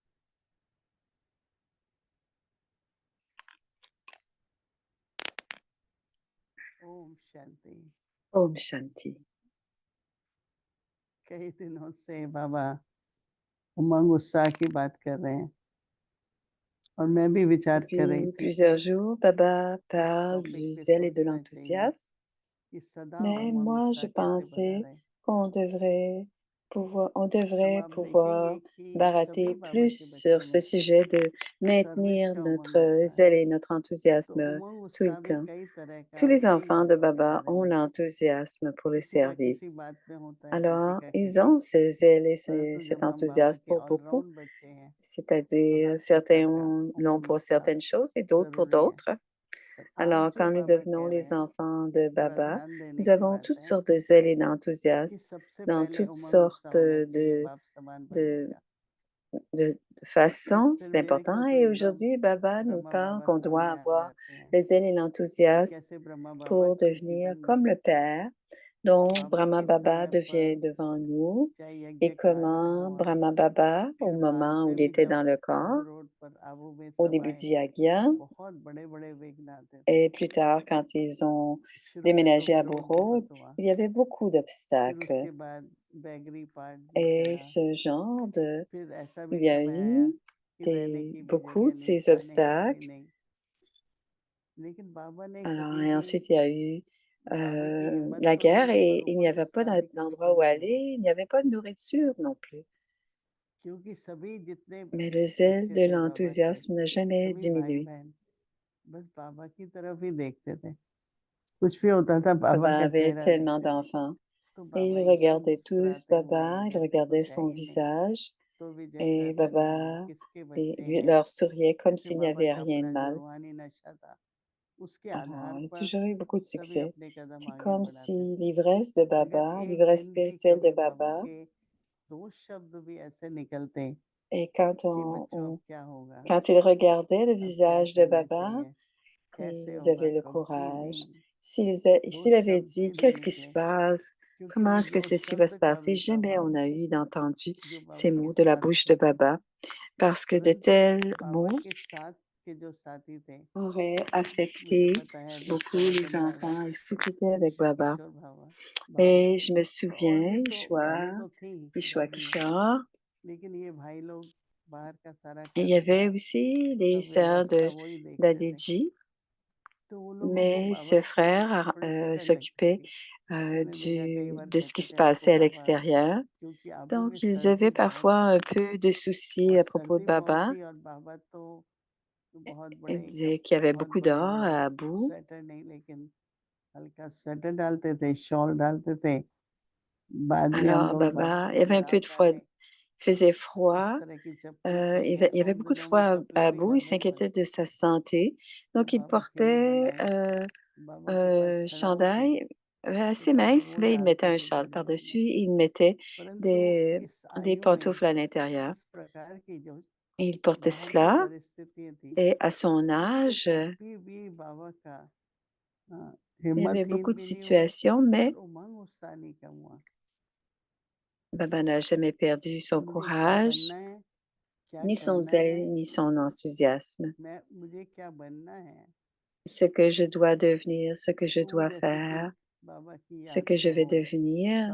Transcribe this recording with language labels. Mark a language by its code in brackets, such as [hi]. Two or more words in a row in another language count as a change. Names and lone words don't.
[hi] ओम शांति। ओम शांति. कई दिनों से बाबा उमंग उत्साह की बात कर रहे हैं और मैं भी विचार कर रही [fr] Depuis [hi] थी [fr] plusieurs [hi] कि [fr] jours, Baba parle [hi] टॉपिक [fr] du [hi] पे [fr] zèle et de [hi] सोचना चाहिए [fr] l'enthousiasme, [hi] कि सदा [fr] mais [hi] उमंग [fr] moi, je [hi] उत्साह कैसे बना [fr] pensais [hi] रहे। [fr] on [hi] हम [fr] devrait [hi] आप [fr] pouvoir [hi] देखेंगे कि [fr] barater [hi] सभी बाबा के [fr] plus sur [hi] बच्चों [fr] ce [hi] में [fr] sujet de [hi] सर्विस [fr] maintenir [hi] का उमंग [fr] notre [hi] उत्साह [fr] zèle [hi] है। [fr] et notre [hi] तो [fr] enthousiasme [hi] उमंग [fr] tout le [hi] उत्साह भी [fr] temps. [hi] कई तरह [fr] Tous [hi] का [fr] les [hi] कई [fr] enfants de [hi] बातों के [fr] Baba [hi] बारे [fr] ont [hi] में है। [fr] l'enthousiasme pour le [hi] किसी का किसी [fr] service. [hi] बात में होता है, किसी [fr] Alors, [hi] का [fr] ils [hi] किसी। [fr] ont ce zèle et [hi] परंतु [fr] cet [hi] जब हम बाबा [fr] enthousiasme [hi] के [fr] pour beaucoup, [hi] ऑलराउंड बच्चे हैं तो [fr] c'est-à-dire [hi] हर [fr] certains [hi] प्रकार का [fr] l'ont [hi] उमंग [fr] pour [hi] उत्साह [fr] certaines choses et d'autres pour [hi] जरूरी है। [fr] d'autres. [hi] पर आज [fr] Alors, [hi] जो [fr] quand nous [hi] बाबा [fr] devenons [hi] कह रहे [fr] les [hi] हैं [fr] enfants de [hi] थोड़ा [fr] Baba, [hi] ध्यान [fr] nous [hi] देने की [fr] avons [hi] बात [fr] toutes [hi] है [fr] sortes de zèle et [hi] कि [fr] d'enthousiasme [hi] सबसे [fr] dans [hi] पहले [fr] toutes [hi] उमंग [fr] sortes [hi] उत्साह होना चाहिए [fr] de, [hi] बाप समान बनने [fr] de, [hi] का। [fr] de [hi] तो [fr] façons. [hi] फिर [fr] C'est [hi] मेरे को [fr] important. [hi] तो [fr] Et [hi] एकदम [fr] aujourd'hui, Baba nous [hi] ब्रह्मा [fr] parle [hi] बाबा [fr] qu'on doit [hi] सामने आ [fr] avoir [hi] जाते हैं [fr] le zèle et [hi] कि [fr] l'enthousiasme [hi] कैसे ब्रह्मा बाबा [fr] pour [hi] के [fr] devenir [hi] जीवन [fr] comme [hi] में [fr] le Père, dont [hi] बाबा [fr] Brahma [hi] के [fr] Baba [hi] समय [fr] devient [hi] पर [fr] devant nous, [hi] चाहे [fr] et [hi] यज्ञ कांड [fr] comment [hi] हुआ, [fr] Brahma Baba, au [hi] फिर बाद [fr] moment où [hi] में [fr] il [hi] भी [fr] était [hi] जब [fr] dans le [hi] आबू [fr] corps, [hi] रोड पर आबू में [fr] au [hi] सब [fr] début [hi] आए [fr] du यज्ञ, [hi] बहुत बड़े बड़े विघ्न आते थे। [fr] et plus tard, quand ils ont [hi] शुरू में तो [fr] déménagé à [hi] विरोध [fr] Bourreau, [hi] बहुत हुआ, [fr] il y avait beaucoup [hi] फिर [fr] d'obstacles. [hi] उसके बाद बैगरी पार्ट भी [fr] Et [hi] चला, [fr] ce genre de, [hi] फिर ऐसा भी [fr] il y a [hi] समय आया [fr] eu [hi] कि रहने की भी [fr] beaucoup [hi] जगह [fr] de [hi] नहीं, [fr] ces [hi] खाने को भी [fr] obstacles. [hi] नहीं। लेकिन बाबा ने [fr] Alors, [hi] कभी [fr] et [hi] भी [fr] ensuite, il y a eu [hi] बाबा की हिम्मत [fr] la [hi] तो [fr] guerre [hi] रही पर [fr] et il n'y [hi] उमंग [fr] avait pas [hi] उत्साह भी कभी [fr] d'endroit [hi] कम [fr] où [hi] नहीं [fr] aller, [hi] हुआ, [fr] il n'y avait pas de nourriture non plus. [hi] क्योंकि सभी जितने [fr] Mais le zèle [hi] बच्चे [fr] de [hi] थे बाबा के, [fr] l'enthousiasme n'a jamais [hi] सभी भाई [fr] diminué. [hi] बहन बस बाबा की तरफ ही देखते थे। कुछ भी होता था बाबा [fr] Baba [hi] का [fr] avait [hi] चेहरा [fr] tellement [hi] देखते थे, [fr] d'enfants [hi] तो [fr] et [hi] बाबा [fr] ils [hi] एकदम [fr] regardaient tous [hi] मुस्कुराते हुए [fr] Baba, ils [hi] जैसे [fr] regardaient [hi] कुछ है [fr] son [hi] ही नहीं। [fr] visage [hi] तो भी यही [fr] et [hi] रहता था ये [fr] Baba [hi] किसके बच्चे हैं, [fr] leur souriait comme [hi] जैसे [fr] s'il n'y [hi] बाबा [fr] avait [hi] का [fr] rien de [hi] अपना जो [fr] mal. [hi] रूहानी नशा था उसके [fr] Alors, [hi] आधार [fr] il a [hi] पर [fr] toujours eu beaucoup de [hi] सभी [fr] succès. [hi] अपने कदम [fr] C'est [hi] आगे [fr] comme si [hi] बढ़ाते थे। [fr] l'ivresse de [hi] अगर [fr] Baba, [hi] एक [fr] l'ivresse [hi] दिन भी [fr] spirituelle de [hi] कभी बाबा [fr] Baba, [hi] के दो शब्द भी ऐसे निकलते [fr] et quand [hi] कि बच्चों अब क्या होगा, [fr] quand ils regardaient le [hi] अब क्या [fr] visage de [hi] करना [fr] Baba, [hi] चाहिए, कैसे [fr] ils [hi] होगा, [fr] avaient le [hi] कभी नहीं [fr] courage. [hi] दो [fr] S'il avait [hi] शब्द [fr] dit, [hi] भी नहीं [fr] qu'est-ce qui se [hi] निकले, [fr] passe? [hi] क्योंकि [fr] Comment [hi] वो [fr] est-ce que [hi] दो [fr] ceci va se [hi] शब्द का [fr] passer? [hi] भी [fr] Jamais [hi] प्रभाव [fr] on a eu d'entendu [hi] जो [fr] ces [hi] बाबा के [fr] mots de la [hi] साथ [fr] bouche de [hi] थे। [fr] Baba, parce que de [hi] परंतु [fr] tels [hi] बाबा [fr] mots [hi] के साथ के जो साथी थे, [fr] auraient [hi] मुझे [fr] affecté [hi] पता है अभी [fr] beaucoup les [hi] सनातन बाबा, [fr] enfants et ceux qui étaient avec [hi] शिव [fr] Baba. [hi] किशोर बाबा, [fr] Et je me [hi] तो और भी [fr] souviens, [hi] तो बहनें तो थी [fr] Ishwa [hi] घर में, [fr] Kishore, [hi] लेकिन ये भाई लोग बाहर का सारा [fr] Et il y avait [hi] कारोबार [fr] aussi les [hi] सब [fr] sœurs [hi] व्यवस्था वही देखते थे [fr] d'Adidji, [hi] तो वो लोगों को [fr] mais [hi] बाबा [fr] ce [hi] की [fr] frère [hi] थोड़ी फिक्र लगती [fr] s'occupait [hi] थी मैंने देखा कई बार [fr] de ce qui [hi] कहते [fr] se [hi] थे हमको [fr] passait à [hi] बाबा [fr] l'extérieur. [hi] क्योंकि अभी [fr] Donc, [hi] भी [fr] ils [hi] सर्दी [fr] avaient [hi] बहुत [fr] parfois [hi] है [fr] un peu de soucis [hi] और [fr] à propos de [hi] सर्दी बहुत [fr] Baba. [hi] थी और बाबा तो बहुत [fr] Ils [hi] बड़े [fr] disaient qu'il y avait [hi] बहुत [fr] beaucoup [hi] बड़े [fr] d'or [hi] बड़े [fr] à Abu. [hi] स्वेटर नहीं लेकिन हल्का स्वेटर डालते थे शॉल डालते थे बाद में हम [fr] Alors, [hi] लोग बाबा [fr] Baba, il [hi] को [fr] y avait un peu [hi] बुला [fr] de froid. [hi] पाए [fr] Il faisait [hi] तो इस [fr] froid. [hi] तरह की चप्पल चाहिए [fr] Il y [hi] और [fr] avait [hi] उन [fr] beaucoup de [hi] दिनों में [fr] froid à [hi] चप्पल भी [fr] Abu. [hi] घर [fr] Il [hi] में ही [fr] s'inquiétait [hi] बनती [fr] de sa santé. [hi] तो [fr] Donc, il [hi] बाबा के लिए [fr] portait [hi] बनाई बाबा के पास [fr] un [hi] खड़ा होके [fr] chandail [hi] तो [fr] assez [hi] बाबा [fr] mince, [hi] वो [fr] mais il mettait [hi] डालते [fr] un [hi] थे [fr] châle [hi] गर्मियों [fr] par-dessus. [hi] में [fr] Il mettait [hi] परंतु इस [fr] des [hi] आयु में [fr] pantoufles à l'intérieur. [hi] इस प्रकार की जो [fr] Il portait [hi] बाहर की [fr] cela. [hi] परिस्थितियां थी [fr] Et à son [hi] उससे [fr] âge, [hi] कभी भी बाबा का [fr] il y avait [hi] हिम्मतहीन [fr] beaucoup de [hi] भी नहीं हुए [fr] situations, [hi] और [fr] mais [hi] उमंग उत्साह नहीं कम हुआ [fr] Baba n'a jamais perdu [hi] कि [fr] son [hi] मुझे क्या बनना [fr] courage, [hi] है क्या [fr] ni son [hi] करना है [fr] zèle, ni son enthousiasme. [hi] मुझे क्या बनना है [fr] Ce que je dois devenir, ce que je [hi] तो वो [fr] dois [hi] जैसे कि [fr] faire, [hi] बाबा की [fr] ce [hi] याद [fr] que je [hi] में [fr] vais [hi] हो [fr] devenir,